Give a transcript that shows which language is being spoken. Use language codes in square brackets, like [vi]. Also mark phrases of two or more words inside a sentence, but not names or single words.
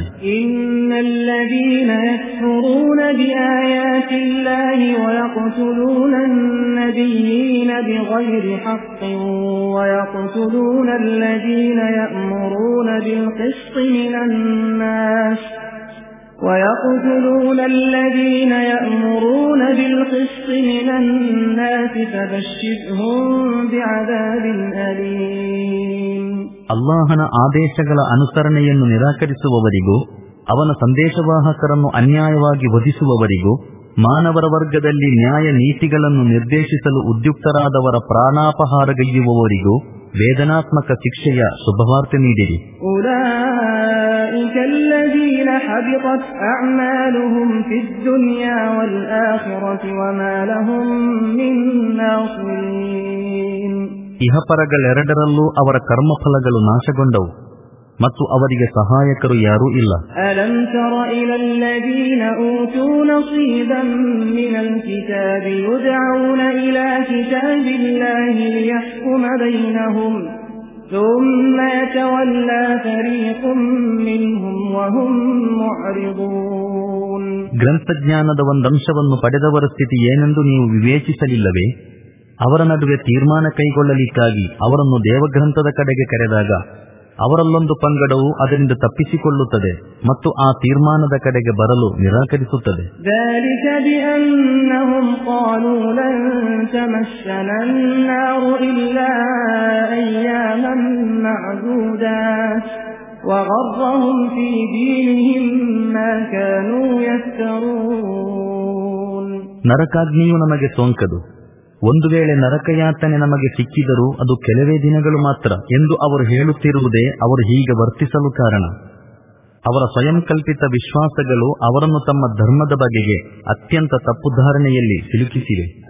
[ar] إن الذين يكفرون بآيات الله ويقتلون النبيين بغير حق ويقتلون الذين يأمرون بالقسط من الناس ويقتلون الذين يأمرون بالقسط من الناس فبشرهم بعذاب أليم. [kn] ಅಲ್ಲಾಹನ ಆದೇಶಗಳ ಅನುಸರಣೆಯನ್ನು ನಿರಾಕರಿಸುವವರಿಗೂ ಅವನ ಸಂದೇಶವಾಹಕರನ್ನು ಅನ್ಯಾಯವಾಗಿ ವಧಿಸುವವರಿಗೂ ಮಾನವರ ವರ್ಗದಲ್ಲಿ ನ್ಯಾಯ ನೀತಿಗಳನ್ನು ನಿರ್ದೇಶಿಸಲು ಉದ್ಯುಕ್ತರಾದವರ ಪ್ರಾಣಾಪಹಾರಗೈಯುವವರಿಗೂ ವೇದನಾತ್ಮಕ ಶಿಕ್ಷೆಯ ಶುಭವಾರ್ತೆ ನೀಡಿರಿ. [ar] أولئك الذين حبطت أعمالهم في الدنيا والآخرة وما لهم من ناصرين. [kn] ಇಹಪರಗಳೆರಡರಲ್ಲೂ ಅವರ ಕರ್ಮಫಲಗಳು ನಾಶಗೊಂಡವು ಮತ್ತು ಅವರಿಗೆ ಸಹಾಯಕರು ಯಾರೂ ಇಲ್ಲ. [ar] ألم تر إلى الذين أوتوا نصيبا من الكتاب يدعون إلى كتاب الله ليحكم بينهم ثم يتولى فريق منهم وهم معرضون. [kn] ಗ್ರಂಥಜ್ಞಾನದ ಒಂದಂಶವನ್ನು ಪಡೆದವರ ಸ್ಥಿತಿ ಏನೆಂದು ನೀವು ವಿವೇಚಿಸಲಿಲ್ಲವೇ? ಅವರ ನಡುವೆ ತೀರ್ಮಾನ ಕೈಗೊಳ್ಳಲಿಕ್ಕಾಗಿ ಅವರನ್ನು ದೇವಗ್ರಂಥದ ಕಡೆಗೆ ಕರೆದಾಗ ಅವರಲ್ಲೊಂದು ಪಂಗಡವು ಅದರಿಂದ ತಪ್ಪಿಸಿಕೊಳ್ಳುತ್ತದೆ ಮತ್ತು ಆ ತೀರ್ಮಾನದ ಕಡೆಗೆ ಬರಲು ನಿರಾಕರಿಸುತ್ತದೆ. [ar] ذلك بأنهم قالوا لن تمسنا النار إلا أياما معدودات وغرهم في دينهم ما كانوا يفترون. [kn] ನರಕಾಗ್ನಿಯು ನಮಗೆ ಸೋಂಕದು, ಒಂದು ವೇಳೆ ನರಕಯಾತನೆ ನಮಗೆ ಸಿಕ್ಕಿದರೂ ಅದು ಕೆಲವೇ ದಿನಗಳು ಮಾತ್ರ ಎಂದು ಅವರು ಹೇಳುತ್ತಿರುವುದೇ ಅವರು ಹೀಗೆ ವರ್ತಿಸಲು ಕಾರಣ. ಅವರ ಸ್ವಯಂ ಕಲ್ಪಿತ ವಿಶ್ವಾಸಗಳು ಅವರನ್ನು ತಮ್ಮ ಧರ್ಮದ ಬಗೆಗೆ ಅತ್ಯಂತ ತಪ್ಪುಧಾರಣೆಯಲ್ಲಿ ಸಿಲುಕಿಸಿವೆ.